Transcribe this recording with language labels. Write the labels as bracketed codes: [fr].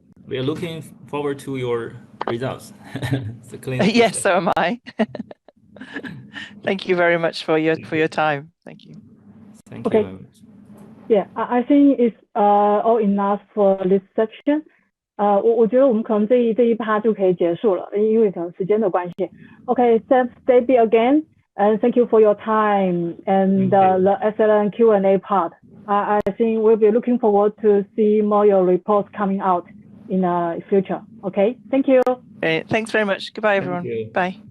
[en] we are looking forward to your results. Yes, so am I. Thank you very much for your time. Thank you. Thank you very much. Yeah, I think it's all enough for this section. [zh] 我觉得我们可能这一趴就可以结束了，因为可能时间的关系。 [en] Okay, thanks Debbie again, and thank you for your time and the excellent Q&A part. I think we'll be looking forward to see more your reports coming out in the future. Okay, thank you. Okay, thanks very much. Goodbye, everyone. Bye.